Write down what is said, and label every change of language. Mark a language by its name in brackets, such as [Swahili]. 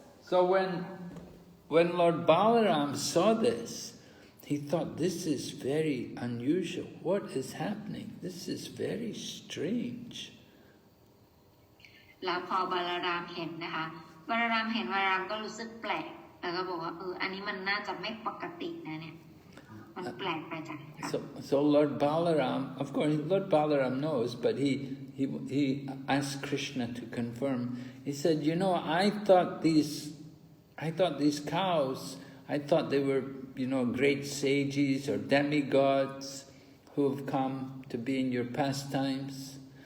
[English] So when Lord Balaram saw this, he thought, this is very unusual. What is happening? This is very strange. [Thai] แล้วพอบาลารามเห็นนะคะบาลารามเห็นบาลารามก็รู้สึกแปลกแล้วก็บอกว่าอันนี้มันน่าจะไม่ปกตินะเนี่ยมันแปลกไปจาก [English] So Lord Balaram, of course, Lord Balaram knows, but he asked Krishna to confirm. He said, you know, I thought these cows, I thought they were, you know, great sages or demigods who have come to be in your pastimes.